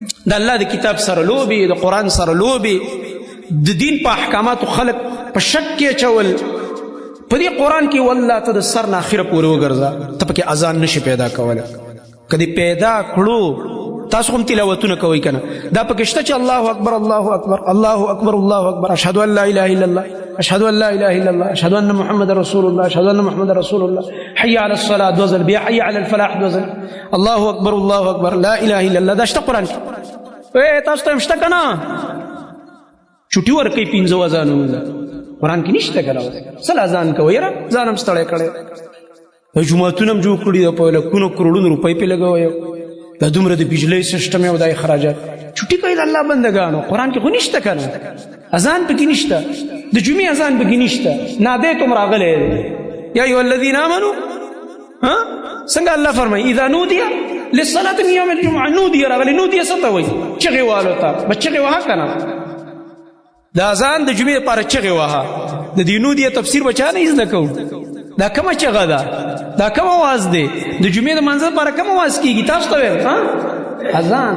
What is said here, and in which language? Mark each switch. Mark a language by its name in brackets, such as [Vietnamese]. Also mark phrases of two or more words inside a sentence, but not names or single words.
[Pashto] د الله د کتاب سره لوبي، د قرآن سره لوبي، د دین په احکاماتو خلق په شک کې چول. په دې قرآن کې والله ته د سر نه اخره پورې وګرځه، ته پکې اذان نشي پیدا کولی. که دې پیدا کړو، تاسو هم تلاوتونه کوئ کنه، دا پکې شته چې [Arabic] الله اکبر الله اکبر الله اکبر الله اکبر، اشهد ان لا اله الا الله، اشهد ان لا اله الا الله، اشهد ان محمد رسول الله، اشهد ان محمد رسول الله، حي على الصلاه دوزل بیا، حي على الفلاح دوزل، الله اکبر الله اکبر لا اله الا الله. [Pashto] دا شته قرآن کې. تاسو ته هم شته کنه؟ چټي ورکوي 15 اذانونه قرآن کې نشته کنه. سل اذان کوي یاره، ځان هم ستړی کړی. جوماتونه هم جوړ کړي، په لکونو کروڑونو روپۍ پې لګوي، دا دومره د بجلی سیسټم او د اخراجات چټي کوي د الله بندګانو. قرآن کې خو نشته کنه، اذان پکې نشته، د جمعې اذان پکې نشته. [Arabic] نادیتم تم راغلی یا ایها الذین آمنوا. [Pashto] څنګه الله فرمایي [Arabic] اذا نودي للصلاة من یوم الجمعه، [Pashto] نودي راغلی. نودي څه ته وایي؟ چغې والو ته. بس چغې وهه کنه، د اذان د جمعې لپاره چغې وهه. د دې نودي تفسیر بچا نه زده کوو. دا کومه چغه ده؟ دا کوم आवाज دی؟ د جمعې د منځ لپاره کوم आवाज کیږي؟ تاسو ته ویل اذان.